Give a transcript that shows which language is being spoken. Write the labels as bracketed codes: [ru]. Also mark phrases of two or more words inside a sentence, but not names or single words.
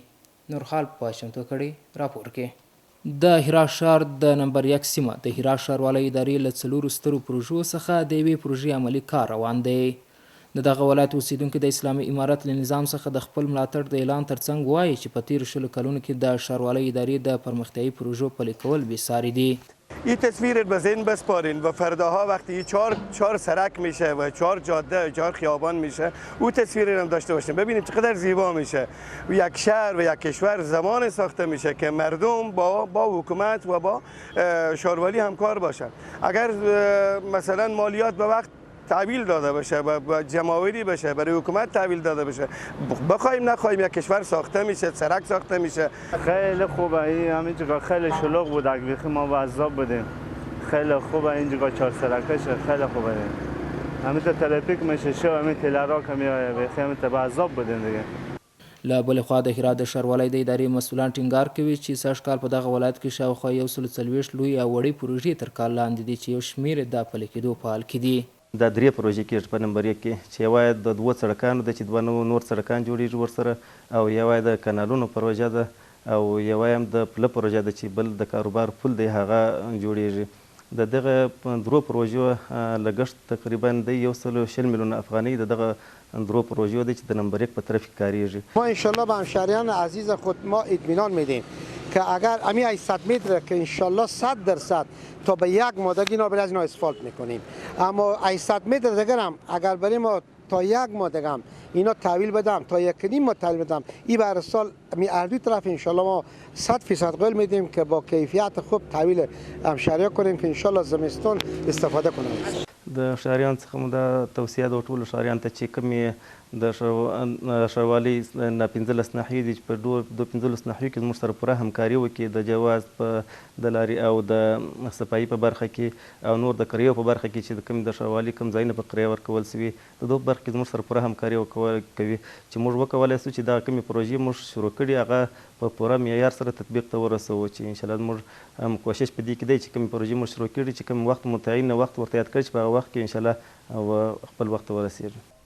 [ps] نورخال په چمتو کړی راپور کې. د هرات ښار د نمبر 1 سیمه د هرات ښاروالۍ ادارې له 4 سترو پروژو څخه د یوې پروژې عملي کار روان دی. د دغه ولایت اوسیدونکي د اسلامي امارت له نظام څخه د خپل ملاتړ د اعلان ترڅنګ وایي چې په تیرو 20 کلونو کې د ښاروالۍ ادارې د پرمختیایي پروژو پلي کول بېساري دي. [fa] این تصویر به ذهن بسپارین و فرداها وقتی چهار سرک میشه و 4 جاده 4 خیابان میشه او تصویر هم داشته باشیم. ببینید چقدر زیبا میشه. یک شهر و یک کشور زمان ساخته میشه که مردم با حکومت و با ښاروالۍ همکار باشن. اگر مثلا مالیات به وقت تحویل داده بشه و جمعآوری بشه، برای حکومت تحویل داده بشه، بخوایم نخوایم یک کشور ساخته میشه، سرک ساخته میشه. خیلی خوبه. این همینجا خیلی شلوغ بود، اگه ما وعذاب بودیم. خیلی خوبه اینجا 4 سرکش خیلی خوبه. همینجا ترافیک میشه، شو همین تلرا که میایه بخی همینجا وعذاب بودیم دیگه. [ps] له بلې خوا د هرات د ښاروالۍ د ادارې مسؤلان ټینګار کوي چې سږ کال په دغه ولایت کې شاوخوا 140 لوی او وړې پروژې تر کال لاندې دي چې یو شمېر د پلي کېدو په حال کې دي. دا 3 پروژې کېږي په نمبر 1 کې چې یوه یې د 2 سړکانو ده چې 2 نور سړکان جوړېږي ورسره، او یوه یې د کانالونو پروژه ده، او یوه یې هم د پله پروژه ده چې بل د کاروبار پل دی هغه جوړېږي. د دغه 2 پروژو لګښت تقریبا د 120 میلیون افغانۍ د دغه 2 پروژو دی چې د نمبر 1 په طرف کې کاریږي. [fa] ما انشالله به همشهریان عزیز خود ما اطمینان میدیم که اگر امی 800 متر که انشالله 100% تا به 1 ماه اینا برای از اینا اسفالت میکنیم، اما 800 متر دیگر هم اگر برای ما تا 1 ماه دیگه هم اینا تحویل بدم، تا 1.5 ماه تحویل بدم، این بر سال می اردوی طرف انشالله ما 100% قول میدیم که با کیفیت خوب تحویل همشهریان کنیم که انشالله زمستون استفاده کنیم. [ps] د ښاریان څخه مو دا توصیه د ټولو ښاریانو ته چې کومې د ښاروالۍ 15 ناحیې دي چې په 15 ناحیو کې زموږ سره پوره همکاري وکړي د جواز په د لارې او د صفایي په برخه کې او نور د کریو په برخه کې چې د کوم د ښاروالۍ کوم ځایونه په کرایه ورکول سوي د دوه برخه کې زموږ سره پوره همکاري کوي چې موږ وکولی سو چې دا کومې پروژې موږ شروع کړي هغه په پوره معیار سره تطبیق ته ورسوو، چې انشاءالله موږ هم کوشش په دې کې دی چې کومې پروژې موږ شروع کړي چې کوم وخت متعین وخت ورته یاد کړي چې په هغه وخت کې انشاءالله خپل وخت ته ورسېږي.